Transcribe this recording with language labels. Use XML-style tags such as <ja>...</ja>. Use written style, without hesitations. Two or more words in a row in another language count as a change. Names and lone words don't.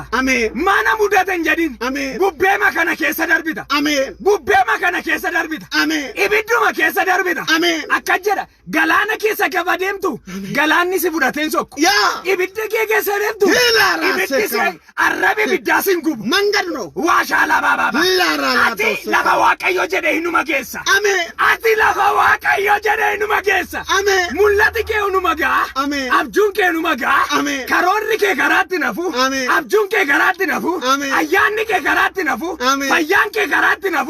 <om>Mana mudatan jedhin. Bubbee makana keessa darbita. Bubbee makana keessa darbita. Ibidduma keessa darbita. Akka jedha galaana keessa gaba deemtu. Galaanni si fudhateen sokku. Ibidda kee keessa deemtu. Ibiddi si arrabe ibiddaa sin gubu. Mangadno. Waashaa laba baba. Ati lafa waaqayyo jedhe hinuma keessa. Ati lafa waaqayyo jedhe hinuma keessa. Mul'ati kee numaga. Abjuun kee numaga. Karoorri kee karaatti nafu. Abjuun kee karaatti nafu. Ayyaanni kee karaatti nafu. Fayyaan kee karaatti nafu.</om>